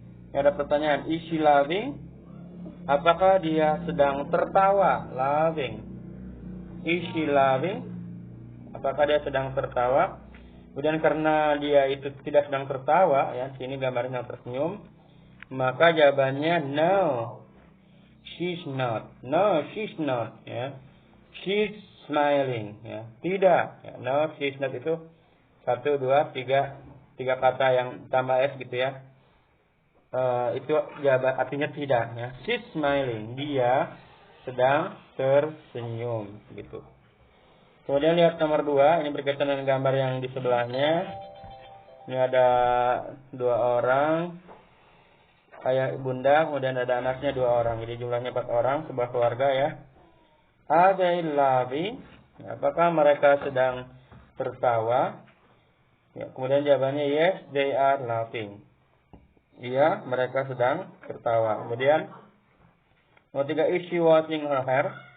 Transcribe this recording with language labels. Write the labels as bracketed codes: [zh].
[id] Ada pertanyaan, [en] is she laughing? [id] Apakah dia sedang tertawa? Laughing. [en] Is she laughing? [id] Apakah dia sedang tertawa? Kemudian karena dia itu tidak sedang tertawa, ya, sini gambarnya tersenyum, maka jawabannya [en] no, she's not. No, she's not. Ya, she's smiling. [id] Ya, tidak. Ya, [en] no, she's not [id] itu 1, 2, 3 kata yang tambah s gitu ya. Itu jawaban artinya tidak ya. [en] She's smiling, [id] dia sedang tersenyum gitu. Kemudian lihat nomor 2, ini berkaitan dengan gambar yang di sebelahnya. Ini ada 2 orang, ayah bunda, kemudian ada anaknya 2 orang. Jadi jumlahnya 4 orang, sebuah keluarga ya. [en] Are they laughing? [id] Apakah mereka sedang tertawa? Ya, kemudian jawabannya [en] yes, they are laughing. [id] Iya, mereka sedang tertawa. Kemudian nomor 3, [en] is she washing her hair?